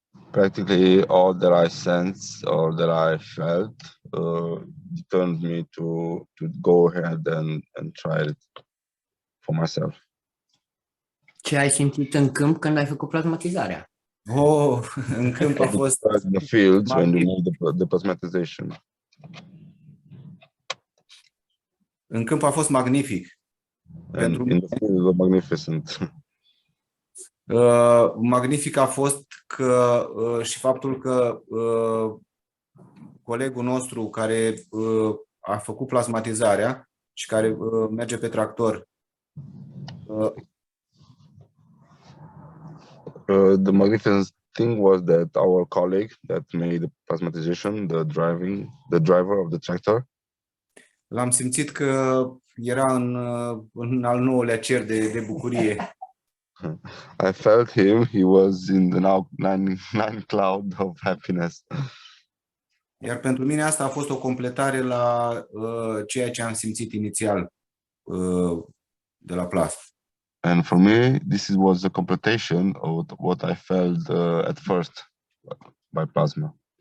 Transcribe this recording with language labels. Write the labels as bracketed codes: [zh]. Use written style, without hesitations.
[en] practically all that I sensed or that I felt determined me to go ahead and try it for myself. [ro] Ce ai simțit în câmp când ai făcut plasmatizarea? În câmp a fost [en] In the fields when you made the plasmatization. [ro] În câmp a fost magnific. [en] And in the field, it was magnificent. [ro] Magnific a fost că și faptul că colegul nostru care a făcut plasmatizarea și care merge pe tractor. [en] The magnificent thing was that our colleague that made the plasmatization, the driver of the tractor, [ro] L-am simțit că era în al 9-lea cer de bucurie. [en] I felt him. He was in the nine cloud of happiness. [ro] Iar pentru mine asta a fost o completare la ceea ce am simțit inițial de la plasmă. [en] And for me, this was a completion of what I felt at first by plasma.